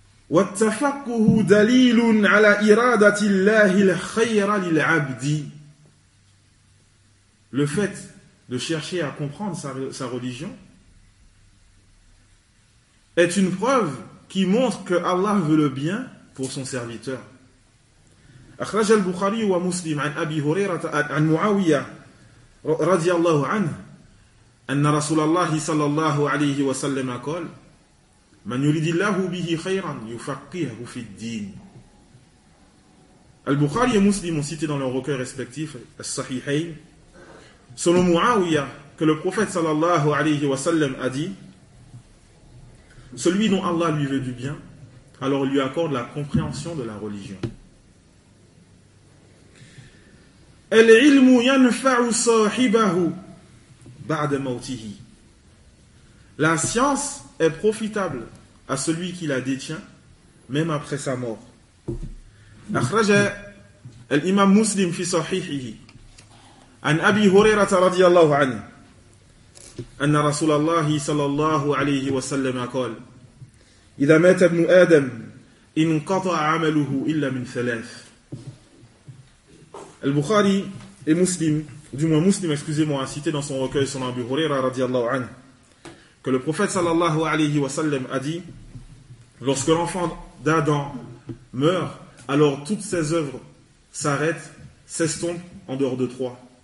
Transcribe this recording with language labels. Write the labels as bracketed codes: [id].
[ar] Wattafakuhu dalilun ala iradatillahi l'khayra lil'abdi. [fr] le fait de chercher à comprendre sa religion est une preuve qui montre que Allah veut le bien pour son serviteur. [ar] أخرج البخاري ومسلم عن أبي هريرة عن معاوية رضي الله عنه أن رسول الله صلى الله عليه وسلم قال من يريد الله به خيرا يفقهه في الدين. [fr] البخاري ومسلم cités dans leurs recueils respectifs الصحيحين. Selon Muawiya, que le prophète sallallahu alayhi wa sallam a dit, celui dont Allah lui veut du bien, alors lui accorde la compréhension de la religion. [ar] العلم ينفع صاحبه بعد موته. [fr] La science est profitable à celui qui la détient, même après sa mort. [ar] أخرج الإمام مسلم في صحيحه عن أبي هريرة رضي الله عنه أن رسول الله صلى الله عليه وسلم قال إذا مات ابن آدم انقطع عمله إلا من ثلاث. [fr] البخاري et Muslim, du moins Muslim, excusez-moi, a cité dans son recueil son Abu Huraira radiallahu anhu, que le prophète sallallahu alayhi wa sallam a dit, lorsque l'enfant d'Adam meurt, alors toutes ses œuvres s'arrêtent, s'estompent en dehors de trois.